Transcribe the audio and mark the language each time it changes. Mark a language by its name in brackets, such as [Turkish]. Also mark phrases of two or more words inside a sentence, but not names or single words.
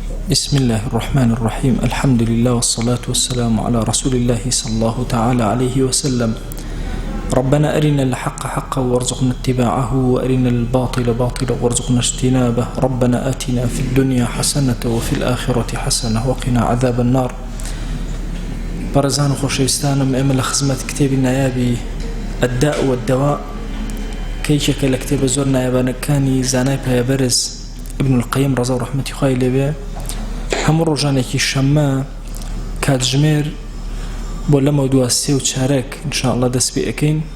[Arabic] بسم الله الرحمن الرحيم الحمد لله والصلاة والسلام على رسول الله صلى الله تعالى عليه وسلم. ربنا أرنا الحق حقا وارزقنا اتباعه وأرنا الباطل باطلا وارزقنا اجتنابه. ربنا آتنا في الدنيا حسنة وفي الآخرة حسنة وقنا عذاب النار. [Central Kurdish] برزان خوشويستانم ئێمە لە خزمەت کتێبی نایابی الداء والدواء کەیەکێکە لە کتێبە زۆر نایابانەکانی زانای پایەبەرز ابن القيم ڕەزا و ڕەحمەتی خوای لێبێ هەموو ڕۆژانێکی شەممە کاتژمێر بۆ لەمە دووە سێ و چارەک ئینشاءالله دەست پێ ئەەکەین.